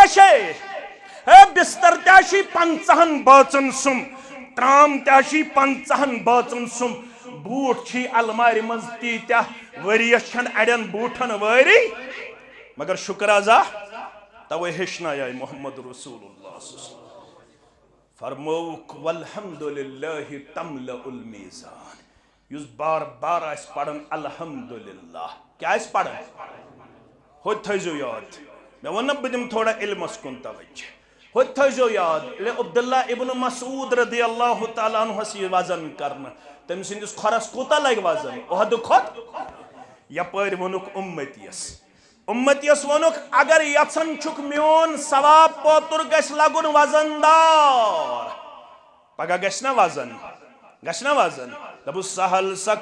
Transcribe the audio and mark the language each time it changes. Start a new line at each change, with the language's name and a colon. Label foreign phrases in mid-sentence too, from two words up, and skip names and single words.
Kashmiri: چھے ہے بستر تہِ چھُے 50 بٲژن سُمب ترام تہِ چھُے 50 بٲژن سُمب بوٗٹھ چھُے المارِ منٛز تیٖتیاہ ؤرِیس چھنہٕ اڑٮ۪ن بوٗٹھن وٲری مگر شُکر ازا توے ہیٚچھنایے محمد رسول اللہ
Arabic: صلی اللہ علیہ وسلم
Kashmiri: فرموک
Arabic: والحمدللہ تملأ المیزان
Kashmiri: یُس بار بار آسہِ پران الحمدللہ کیٛاہ آسہِ پران ہوٚتہِ تھٲیزیو یاد مےٚ ووٚن نا بہٕ دِمہٕ تھوڑا علمس کُن توجہ ہوٚتہِ تھٲیزیو یاد ییٚلہِ عبداللہ ابن مسعود
Arabic: رضی اللہ تعالیٰ
Kashmiri: عنہس یہِ وزن کرنہٕ تٔمۍ سٕنٛدِس کھۄرس کوٗتاہ لگہِ وزن عہدٕ کھۄتہٕ یپٲرۍ ووٚنُکھ اُمتیس ووٚنُکھ اگر یژھان چھُکھ میون ثواب پوتُر گژھِ لگُن وزن دار پگاہ گژھِ نا وزن دپُس سہل